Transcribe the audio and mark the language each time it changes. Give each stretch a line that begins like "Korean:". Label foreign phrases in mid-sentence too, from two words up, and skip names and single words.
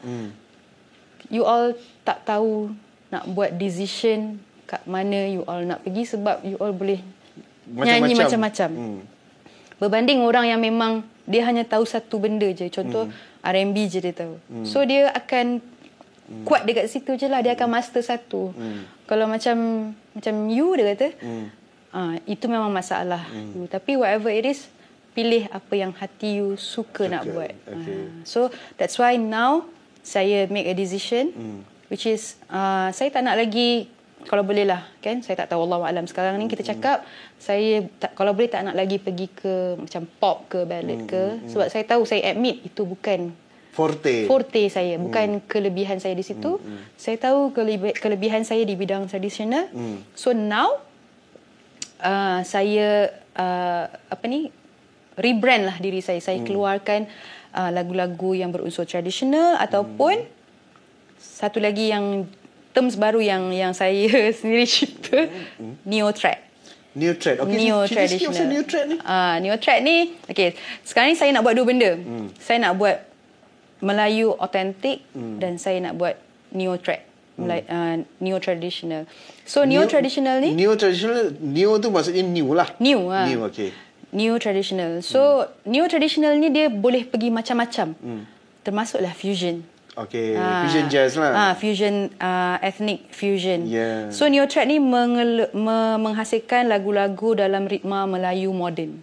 English: You all
Malay: tak tahu nak buat decision kat mana
English: you all
Malay: nak pergi sebab you all boleh nyanyi macam-macam. Berbanding orang yang memang dia hanya tahu satu benda je. Contoh R&B je dia tahu. So dia akan kuat dekat situ je lah. Dia akan master satu. Kalau macam you dia kata, itu memang masalah you.
English: Tapi whatever it is,
Malay: pilih apa yang hati you suka nak buat.
English: So that's why now
Malay: saya
English: make a decision, which is
Malay: saya tak nak lagi, kalau boleh lah kan, saya tak tahu, Allahualam. Sekarang ni kita cakap, saya kalau boleh tak nak lagi pergi ke macam pop ke ballad ke, sebab saya tahu, saya admit itu bukan forte saya, bukan kelebihan saya di situ. Saya tahu kelebihan saya di bidang tradisional.
English: So now
Malay: saya rebrand lah diri saya. Saya keluarkan lagu-lagu yang berunsur tradisional, ataupun satu lagi yang terms baru yang saya sendiri cipta,
English: neo trad. Neo trad. Okay, neo traditional. Neo trad
Malay: ni.
English: Neo trad
Malay: ni, okay, sekarang ni saya nak buat dua benda. Saya nak buat Melayu authentic dan saya nak buat
English: neo trad. Neo traditional. So neo traditional ni,
Malay: neo tu maksudnya new lah.
English: New,
Malay: okey.
English: Neo traditional. So neo traditional
Malay: ni dia boleh pergi macam-macam. Termasuklah fusion.
English: Okay, fusion jazz lah. Fusion, ethnic fusion. Yeah. So neo trad
Malay: ni menghasilkan lagu-lagu dalam ritma Melayu moden.